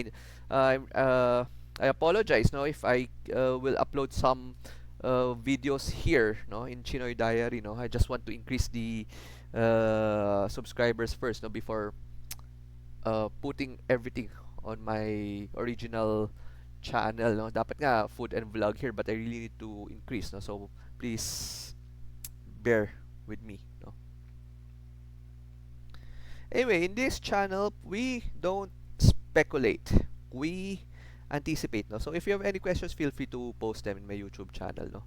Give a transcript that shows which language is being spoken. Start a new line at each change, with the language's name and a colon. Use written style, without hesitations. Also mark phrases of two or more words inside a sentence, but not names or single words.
English: I apologize, no, if I will upload some videos here, no, in Chinoy Diary, no. I just want to increase the subscribers first, no, before putting everything on my original channel, no?
Filipino: Dapat nga
English: food and vlog here, but I really need to increase, no? So please bear with me, no? Anyway, in this channel, we don't speculate. We anticipate, no? So if you have any questions, feel free to post them in my YouTube channel, no?